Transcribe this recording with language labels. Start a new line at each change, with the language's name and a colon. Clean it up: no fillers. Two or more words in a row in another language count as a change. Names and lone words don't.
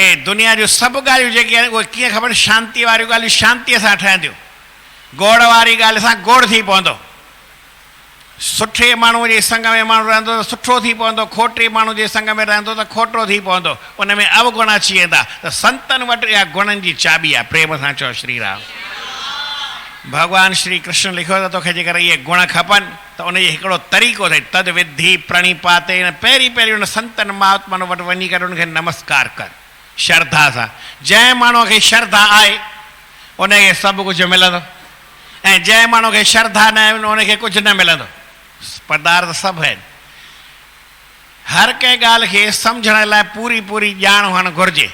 Sindhi: दुनिया जूं सभु ॻाल्हियूं जेके आहिनि उहे कीअं खपनि? शांतीअ वारियूं ॻाल्हियूं शांतीअ सां ठहंदियूं। गोड़ वारी ॻाल्हि सां गोड़ थी पवंदो। सुठे माण्हूअ जे संग में माण्हू रहंदो त सुठो थी पवंदो, खोटे माण्हू जे संग में रहंदो त खोटो थी पवंदो। उन में अवगुण अची वेंदा। त संतनि वटि इहा गुणनि जी चाबी आहे। प्रेम सां चओ श्री राम। भॻवानु श्री कृष्ण लिखियो त तोखे जेकर इहे गुण खपनि त उनजो हिकिड़ो तरीक़ो अथई,
Sanskrit: तद विधि प्रणिपाते।
Sindhi: पहिरीं पहिरीं उन संतनि महात्माउनि वटि वञी करे उनखे नमस्कार कर श्रद्धा सां। जंहिं माण्हूअ खे श्रद्धा आहे उनखे सभु कुझु मिलंदो, ऐं जंहिं माण्हूअ खे श्रद्धा न आहे उनखे कुझु न मिलंदो। पदार्थ सभु आहिनि। हर कंहिं ॻाल्हि खे सम्झण लाइ पूरी पूरी ॼाण हुअणु घुरिजे।